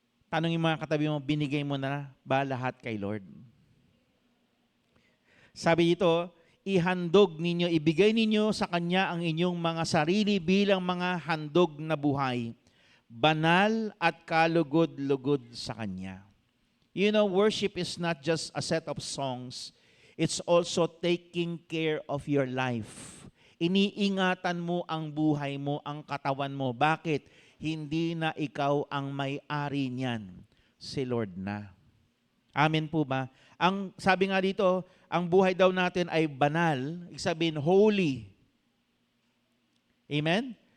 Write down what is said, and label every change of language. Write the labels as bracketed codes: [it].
[tl] Tanongin mga katabi mo, binigay mo na ba lahat kay Lord? Sabi dito, ihandog ninyo, ibigay ninyo sa Kanya ang inyong mga sarili bilang mga handog na buhay, banal at kalugod-lugod sa Kanya. [en] You know, worship is not just a set of songs. It's also taking care of your life. [tl] Iniingatan mo ang buhay mo, ang katawan mo. Bakit? Hindi na ikaw ang may-ari niyan. Si Lord na. Amen po ba? Ang sabi nga dito, ang buhay daw natin ay banal. Ibig sabihin, holy. Amen?